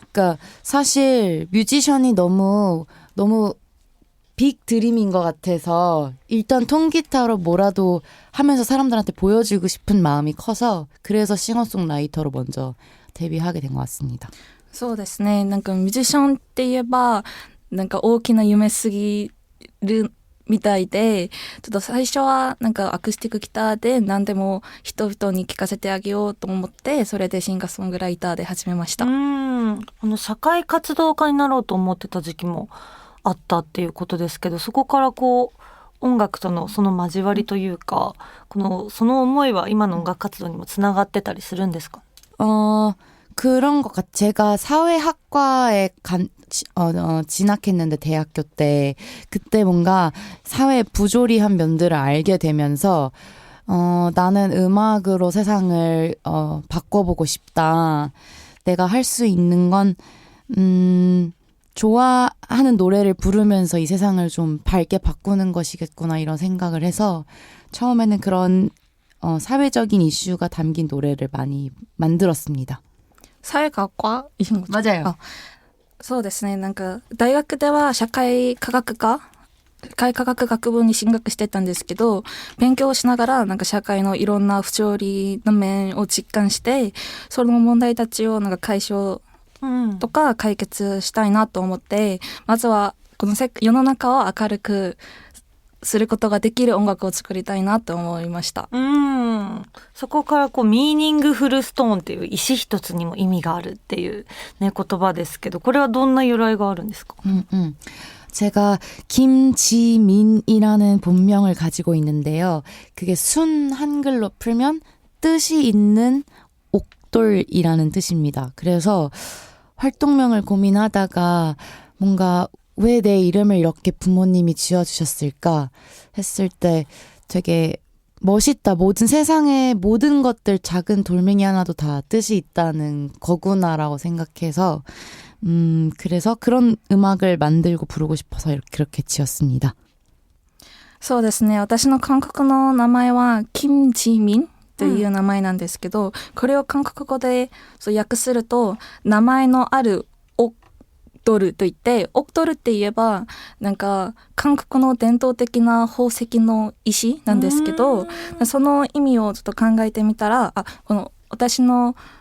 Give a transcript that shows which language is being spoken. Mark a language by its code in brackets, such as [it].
[ko] 그러니까 사실 뮤지션이 너무 빅 드림인 것 같아서 일단 통기타로 뭐라도 하면서 사람들한테 보여주고 싶은 마음이 커서, 그래서 싱어송라이터로 먼저 데뷔하게 된 것 같습니다. [ja] そうですね。なんかミュージシャンって言えばなんか大きな夢すぎるみたいで、ちょっと最初はなんかアクスティックギターで何でも人々に聴かせてあげようと思って、それでシンガーソングライターで始めました。社会活動家になろうと思ってた時期もあったっていうことですけど、そこからこう音楽とのその交わりというか、その思いは今の音楽活動にもつながってたりするんですか？ [ko] 그런 것 같아요. 제가 사회학과에 진학했는데 대학교 때 그때 뭔가 사회 부조리한 면들을 알게 되면서 나는 음악으로 세상을 바꿔보고 싶다. 내가 할 수 있는 건 좋아하는 노래를 부르면서 이 세상을 좀 밝게 바꾸는 것이겠구나 이런 생각을 해서 처음에는 그런 사회적인 이슈가 담긴 노래를 많이 만들었습니다. サイ学科いいんご 맞아요. [ja] そうですね。なんか、大学では社会科学学部に進学してたんですけど、勉強をしながら、なんか社会のいろんな不条理の面を実感して、その問題たちをなんか解消とか解決したいなと思って、まずはこの世の中を明るくすることができる音楽を作りたいなと思いました。そこからこうミーニングフルストーンっていう石一つにも意味があるっていうね言葉ですけど、これはどんな由来があるんですか？ [ko] 제가 김지민이라는 본명을 가지고 있는데요. 그게 순 한글로 풀면 뜻이 있는 옥돌이라는 뜻입니다. 그래서 활동명을 고민하다가 뭔가 왜 내 이름을 이렇게 부모님이 지어주셨을까 했을 때 되게 멋있다. 모든 세상의 모든 것들 작은 돌멩이 하나도 다 뜻이 있다는 거구나라고 생각해서 그래서 그런 음악을 만들고 부르고 싶어서 그렇게 지었습니다. [ja] そうですね。私の韓国の名前は金智民という名前なんですけど、これを韓国語で訳すると名前のあるオクトルといって、オクトルって言えばなんか韓国の伝統的な宝石の石なんですけど、その意味をちょっと考えてみたら、この私の